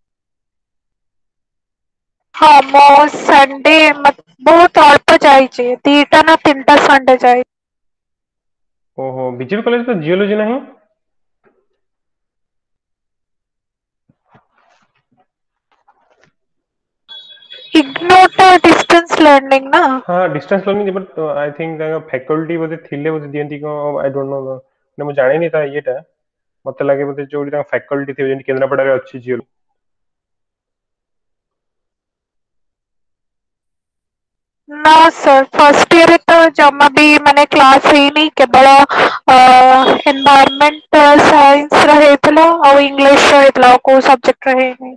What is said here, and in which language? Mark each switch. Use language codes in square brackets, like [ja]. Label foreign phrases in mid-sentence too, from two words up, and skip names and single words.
[or] ହଁ ମୁଁ ସଣ୍ଡେ ବହୁତ ଅଳ୍ପ ଯାଇଛି 2ଟା ନା 3ଟା ସଣ୍ଡେ ଯାଇଛି ଓହୋ ବିଜେପି କଲେଜ ତ ଜିଓଲୋଜି ନାହିଁ ଇଗ୍ନୋଟା [en] distance learning [or] ନା ହଁ [en] distance learning but I think [or] ତାଙ୍କ ଫ୍ୟାକଲ୍ଟି ବୋଧେ ଥିଲେ ବୋଧେ ଦିଅନ୍ତି କଣ [en] I don't know [or] ମାନେ ମୁଁ ଜାଣିନି ତା ଇଏଟା ମତେ ଲାଗେ ବୋଧେ ଯୋଉଠି ତାଙ୍କ ଫ୍ୟାକଲ୍ଟି ଥିବେ ଯେମିତି କେନ୍ଦ୍ରାପଡାରେ ଅଛି ଜିଓ ନା ସାର୍ [en] first yearରେ [or] ତ ଜମା ବି ମାନେ କ୍ଲାସ ହେଇନି କେବଳ [en] environment scienceର [or] ହେଇଥିଲା ଆଉ ଇଂଲିଶର ହେଇଥିଲା ଆଉ କୋଉ ସବଜେକ୍ଟର ହେଇନି